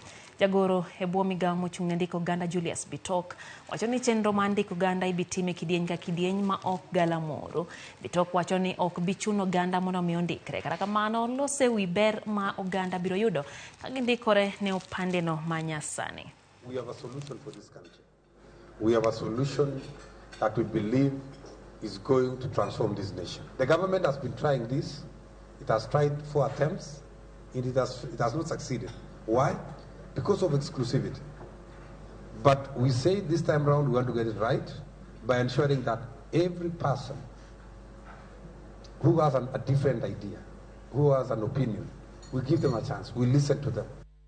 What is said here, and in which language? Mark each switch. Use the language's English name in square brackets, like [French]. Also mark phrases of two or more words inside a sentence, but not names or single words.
[Luo (Kenya and Tanzania)] Jagoro e bwo migao mochung' ne ndiko oganda Julius Bitok wacho ni chenro mar ndiko oganda ibitime kidieny ka kidieny ma ok galamoro. Bitok wacho ni ok bichuno oganda mondo mi ondikre, kata kamano lose wi ber ma oganda biro yudo ka gindikore ne Opande no manyasani. [English] We have a solution for this country. We have a solution that we believe is going to transform this nation. The government has been trying this. It has tried 4 attempts. It has not succeeded. Why? Because of exclusivity. But we say this time around we want to get it right by ensuring that every person who has a different idea, who has an opinion, we give them a chance, we listen to them.